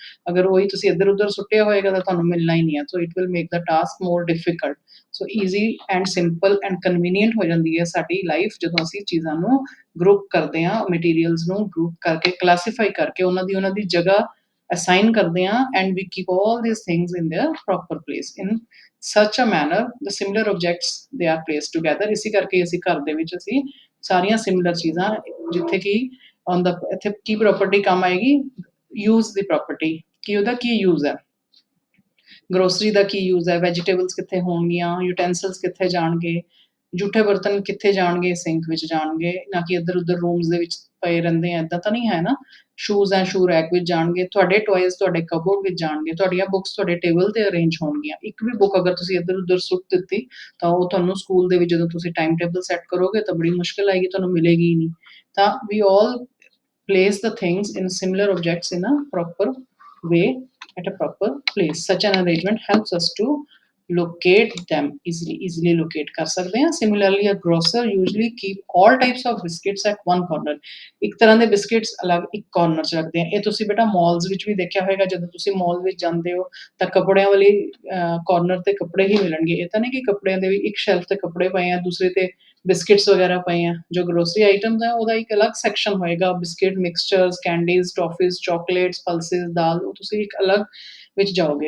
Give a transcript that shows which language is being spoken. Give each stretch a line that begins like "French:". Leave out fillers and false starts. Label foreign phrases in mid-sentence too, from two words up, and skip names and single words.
Punjabi: ਅਗਰ ਉਹੀ ਤੁਸੀਂ ਇੱਧਰ ਉੱਧਰ ਸੁੱਟਿਆ ਹੋਏਗਾ ਤਾਂ ਤੁਹਾਨੂੰ ਮਿਲਣਾ ਹੀ ਨਹੀਂ ਹੈ।
English: so it will make the task more difficult. so easy and simple and convenient
Punjabi: ਹੋ ਜਾਂਦੀ ਹੈ ਸਾਡੀ ਲਾਈਫ ਜਦੋਂ ਅਸੀਂ ਚੀਜ਼ਾਂ ਨੂੰ ਗਰੁੱਪ ਕਰਦੇ ਹਾਂ, ਮਟੀਰੀਅਲਸ ਨੂੰ ਗਰੁੱਪ ਕਰਕੇ, ਕਲਾਸੀਫਾਈ ਕਰਕੇ, ਉਹਨਾਂ ਦੀ ਜਗ੍ਹਾ assign ਕਰਦੇ ਹਾਂ,
English: and we keep all these things in their proper place in such a manner the similar objects they are placed together।
Punjabi: ਇਸੇ ਕਰਕੇ ਅਸੀਂ ਘਰ ਦੇ ਵਿੱਚ ਅਸੀਂ ਸਾਰੀਆਂ ਸਿਮਿਲਰ ਚੀਜ਼ਾਂ, ਜਿੱਥੇ ਕਿ
English: on the
Punjabi: ਇੱਥੇ ਕੀ ਪ੍ਰੋਪਰਟੀ ਕੰਮ ਆਏਗੀ, ਯੂਜ਼ ਦੀ ਪ੍ਰੋਪਰਟੀ, ਕਿ ਉਹਦਾ ਕੀ ਯੂਜ਼ ਹੈ, ਗਰੋਸਰੀ ਦਾ ਕੀ ਯੂਜ਼ ਹੈ, ਵੈਜੀਟੇਬਲਸ ਕਿੱਥੇ ਹੋਣਗੀਆਂ, ਯੂਟੈਂਸਿਲਸ ਕਿੱਥੇ ਜਾਣਗੇ, ਜੂਠੇ ਬਰਤਨ ਕਿੱਥੇ ਜਾਣਗੇ, ਸਿੰਕ ਵਿੱਚ ਜਾਣਗੇ, ਨਾ ਕਿ ਇੱਧਰ ਉੱਧਰ ਰੂਮਸ ਦੇ ਵਿੱਚ ਪਏ ਰਹਿੰਦੇ ਆ, ਇੱਦਾਂ ਤਾਂ ਨਹੀਂ ਹੈ ਨਾ। ਸ਼ੂਜ਼ ਐ
English: shoe rack
Punjabi: ਵਿੱਚ ਜਾਣਗੇ, ਤੁਹਾਡੇ ਟੋਇਜ਼ ਤੁਹਾਡੇ ਕਬੋਰਡ ਵਿੱਚ ਜਾਣਗੇ, ਤੁਹਾਡੀਆਂ ਬੁੱਕਸ ਤੁਹਾਡੇ ਟੇਬਲ ਤੇ ਅਰੇਂਜ ਹੋਣਗੀਆਂ। ਇੱਕ ਵੀ ਬੁੱਕ ਅਗਰ ਤੁਸੀਂ ਇੱਧਰ ਉੱਧਰ ਸੁੱਟ ਦਿੱਤੀ ਤਾਂ ਉਹ ਤੁਹਾਨੂੰ ਸਕੂਲ ਦੇ ਵਿੱਚ ਜਦੋਂ ਤੁਸੀਂ
English: time table
Punjabi: ਸੈੱਟ ਕਰੋਗੇ ਤਾਂ ਬੜੀ ਮੁਸ਼ਕਿਲ ਆਏਗੀ, ਤੁਹਾਨੂੰ ਮਿਲੇਗੀ ਹੀ ਨਹੀਂ। ਤਾਂ ਵੀ
English: ਆਲ place the things in similar objects in a proper way at a proper place। Such an arrangement helps us to locate them easily locate
Punjabi: ਕਰ ਸਕਦੇ ਹਾਂ।
English: Similarly a grocer usually keep all types of biscuits at one corner।
Punjabi: ਇੱਕ ਤਰ੍ਹਾਂ ਦੇ ਬਿਸਕਿਟਸ ਅਲੱਗ ਇੱਕ ਕਾਰਨਰ 'ਚ ਰੱਖਦੇ ਆ। ਇਹ ਤੁਸੀਂ ਬੇਟਾ ਮਾਲਸ ਵਿੱਚ ਵੀ ਦੇਖਿਆ ਹੋਏਗਾ, ਜਦੋਂ ਤੁਸੀਂ ਮਾਲ ਵਿੱਚ ਜਾਂਦੇ ਹੋ ਤਾਂ ਕੱਪੜਿਆਂ ਵਾਲੀ ਕਾਰਨਰ ਤੇ ਕੱਪੜੇ ਹੀ ਮਿਲਣਗੇ। ਇਹ ਤਾਂ ਨਹੀਂ ਕਿ ਕੱਪੜਿਆਂ ਦੇ ਵੀ ਇੱਕ ਸ਼ੈਲਫ ਤੇ ਕੱਪੜੇ ਪਏ ਆ, ਦੂਸਰੇ ਤੇ ਬਿਸਕਿਟਸ ਵਗੈਰਾ ਪਏ ਆ। ਜੋ
English: grocery items
Punjabi: ਹੈ ਉਹਦਾ ਇੱਕ ਅਲੱਗ ਸੈਕਸ਼ਨ ਹੋਏਗਾ, ਬਿਸਕਿਟ, ਮਿਕਸਚਰਸ, ਕੈਂਡੀਜ਼, ਟੌਫੀਜ਼, ਚਾਕਲੇਟਸ, ਪਲਸਿਸ, ਦਾਲ, ਉਹ ਤੁਸੀਂ ਇੱਕ ਅਲੱਗ ਵਿੱਚ ਜਾਓਗੇ।